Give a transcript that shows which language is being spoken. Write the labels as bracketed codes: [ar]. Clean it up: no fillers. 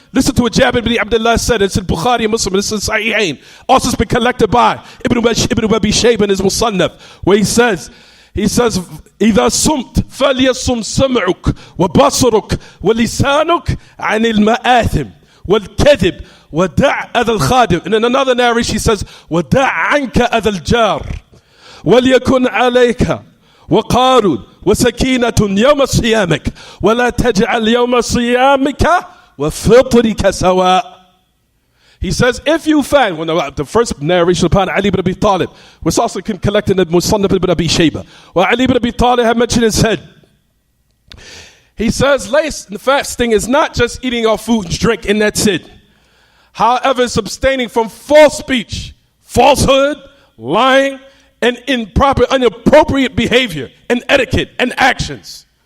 [en] Listen to what Jabir bin Abdullah said. It's in Bukhari and Muslim. It's in Sahihain. Also, it's been collected by Ibn Abi Shayba in his Musannaf, where he says, [ar] إذا صمت فليصم سمعك وبصرك ولسانك عن المآثم والكذب وَدَعْ أَذَا الْخَادِمِ. [en] And in another narration he says, [ar] وَدَعْ عَنْكَ أَذَا الْجَارِ وَلْيَكُنْ عَلَيْكَ وَقَارٌ وَسَكِينَةٌ يَوْمَ صِيَامِكَ وَلَا تَجْعَلْ يَوْمَ صِيَامِكَ وَفِطْرِكَ سَوَاءً. [en] He says, if you find, when the first narration upon Ali ibn Abi Talib, was also collected in Musannaf ibn Abi Shayba, where Ali ibn Abi Talib had mentioned his head. He says, fasting is not just eating our food and drink, and that's it. However, it's abstaining from false speech, falsehood, lying, and inappropriate behavior, and etiquette, and actions.